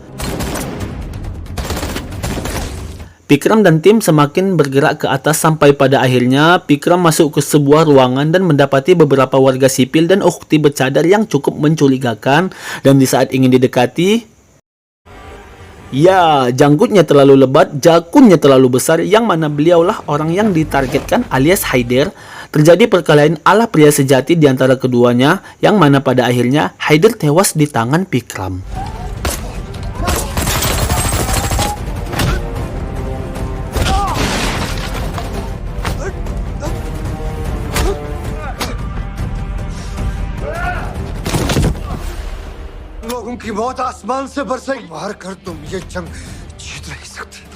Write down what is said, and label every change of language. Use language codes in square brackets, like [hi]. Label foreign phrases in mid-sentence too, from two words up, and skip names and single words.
[id] Pikram dan tim semakin bergerak ke atas sampai pada akhirnya Pikram masuk ke sebuah ruangan dan mendapati beberapa warga sipil dan ukhti bercadar yang cukup mencurigakan, dan di saat ingin didekati, ya, janggutnya terlalu lebat, jakunnya terlalu besar, yang mana beliaulah orang yang ditargetkan alias Haider. Terjadi perkelahian ala pria sejati di antara keduanya, yang mana pada akhirnya Haider tewas di tangan Pikram. [hi] लोगों की मौत आसमान से बरसेगी, मार कर तुम ये जंग जीत नहीं सकते।